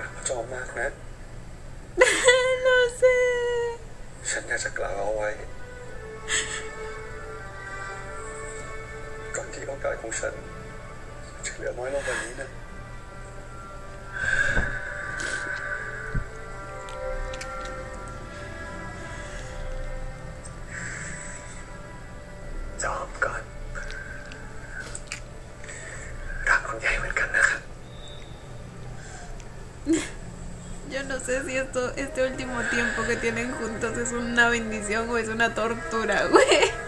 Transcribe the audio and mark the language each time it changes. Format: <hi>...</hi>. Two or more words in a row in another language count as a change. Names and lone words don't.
<th>จอมมากนะ</th> <es>no sé</es> <th>ฉันอยากจะกล่าวเอาไว้ก่อนที่โอกาสของฉันจะเหลือน้อยลงกว่านี้นะจอมก่อนรักคุณใหญ่เหมือนกันนะครับ</th> <es>Yo no sé si este último tiempo que tienen juntos es una bendición o es una tortura, güey.</es>